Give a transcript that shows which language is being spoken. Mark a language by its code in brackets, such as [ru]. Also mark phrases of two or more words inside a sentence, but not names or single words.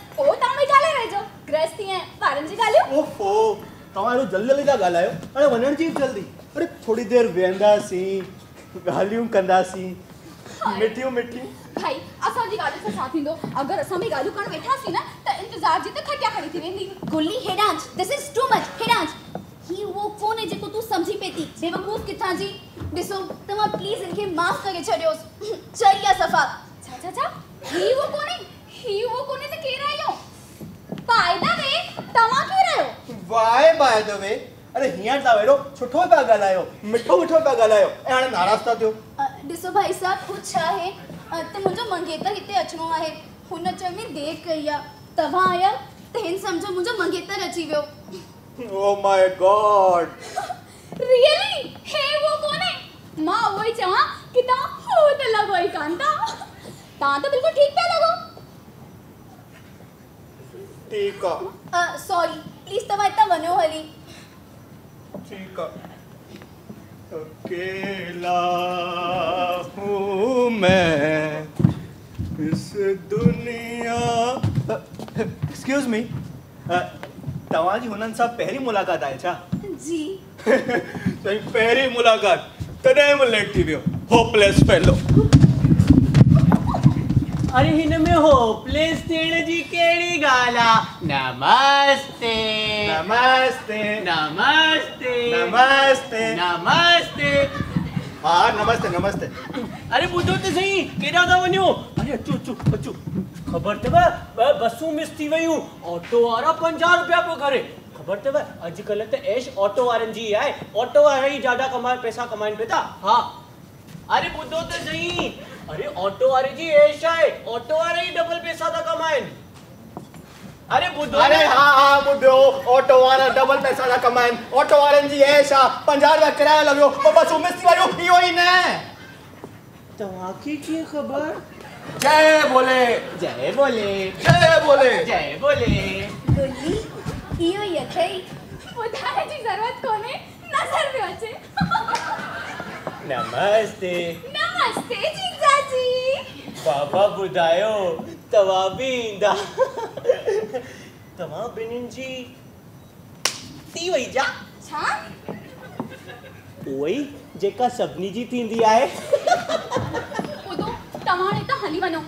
[sd] पोइ तव्हां बि ॻाल्हाए रहिजो गृहस्थी ऐं ॿारनि जी ॻाल्हियूं। ओहो तव्हां एॾो जल्दी जल्दी था ॻाल्हायो। अरे वञण जी जल्दी। अरे थोड़ी देरि वेहंदासीं ॻाल्हियूं कंदासीं मिठियूं मिठियूं। भाई असांजी ॻाल्हि सां छा थींदो अगरि असां बि ॻाल्हियूं करणु वेठासीं न त इंतज़ार जी त खटिया खड़ी थी वेंदी। गुल्ली हेडांच [en] this is too much. [sd] हेडांच ही वो कोन्हे जेको तूं सम्झी पई थी। बेवकूफ़ किथां जी। ॾिसो तव्हां प्लीज़ इनखे माफ़ करे छॾियोसि। चई आहे सफ़ा। छा छा छा ही वो कोन्हे त केरु आयो? पाइदा वे तव्हां केरु आहियो? [en] why by the way. [sd] अरे हींअर तव्हां एॾो सुठो पिया ॻाल्हायो, मिठो मिठो पिया ॻाल्हायो ऐं हाणे नाराज़ था थियो। ॾिसो भाई साहब कुझु छा आहे त मुंहिंजो मंगेतर हिते अचिणो आहे। हुन अचण में देरि कई आहे। तव्हां आया त हिन सम्झो मुंहिंजो मंगेतर अची वियो। [en] oh my God [sd] रियली हे वो कोन्हे? मां उहो ई चवां कि तव्हां हो त लॻो ई कान था। तव्हां त बिल्कुलु ठीकु पिया लॻो। ठीक आहे। [en] sorry please [sd] तव्हां हितां वञो हली। [hi] ठीक है। अकेला हूँ मैं इस दुनिया। [en] excuse me [sd] तव्हां जी हुननि सां पहिरीं मुलाक़ात आहे छा? जी पहिरीं मुलाक़ात तॾहिं बि लेट थी वियो। [en] hopeless fellow. [sd] अरे हिन में होपलेस थियण जी कहिड़ी ॻाल्हि आहे? नमस्ते नमस्ते नमस्ते नमस्ते नमस्ते। हाँ नमस्ते नमस्ते। अरे ॿुधो त सही केॾां था वञो? अरे अचो अचो अचो। ख़बर अथव बसूं मिस थी वियूं। ऑटो वारा 50 रुपया पियो करे। ख़बर अथव अॼुकल्ह त ऐश ऑटो वारनि जी आहे। ऑटो वारा ई ज़्यादा पैसा कमाइनि पिया था। हाँ अरे ॿुधो त सही। अरे ऑटो वारे जी ऐश आहे। ऑटो वारे ही डबल पैसा था कमाइनि। अरे ॿुधो। अरे हाँ हाँ ॿुधो ऑटो वारा डबल पैसा था कमाइनि। ऑटो वारनि जी ऐश आहे। 50 रुपया किरायो लॻियो पोइ बसूं मिस थी वियूं। इहो ई न तव्हांखे कीअं ख़बर? जय बोले जय बोले जय बोले जय बोले। गुल्ली इहो ई अथई। ॿुधाइण जी ज़रूरत कोन्हे, नज़र पियो अचे। नमस्ते नमस्ते जीजाजी। बाबा ॿुधायो तव्हां बि ईंदा? तव्हां ॿिन्हिनि जी थी वई जा? छा? उहो ई जेका सभिनी जी थींदी आहे। ॿुधो तव्हां हाणे त हली वञो।